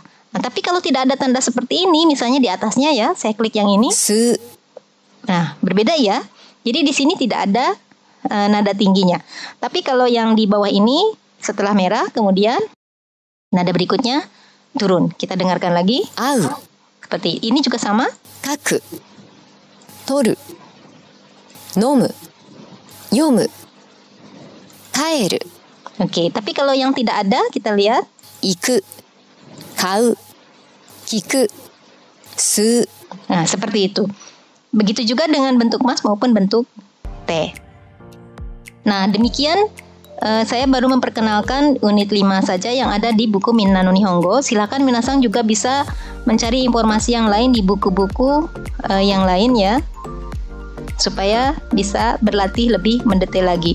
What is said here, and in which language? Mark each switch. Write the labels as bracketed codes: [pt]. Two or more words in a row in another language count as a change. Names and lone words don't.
[id] Nah, tapi kalau tidak ada tanda seperti ini, misalnya di atasnya ya, saya klik yang ini. [ja] 吸う [id] Nah, berbeda ya. Jadi di sini tidak ada nada tingginya. Tapi kalau yang di bawah ini, setelah merah, kemudian nada berikutnya turun. Kita dengarkan lagi. [ja] 会う [id] Seperti ini juga sama. [ja] 書く取る飲む読む帰る [id] Oke, tapi kalau yang tidak ada, kita lihat. [ja] 行く買う聞く吸う [id] Nah, seperti itu. Begitu juga dengan bentuk mas maupun bentuk T. Nah, demikian saya baru memperkenalkan unit 5 saja yang ada di buku Minna no Nihongo. Silakan minasang juga bisa mencari informasi yang lain di buku-buku yang lain ya, supaya bisa berlatih lebih mendetail lagi.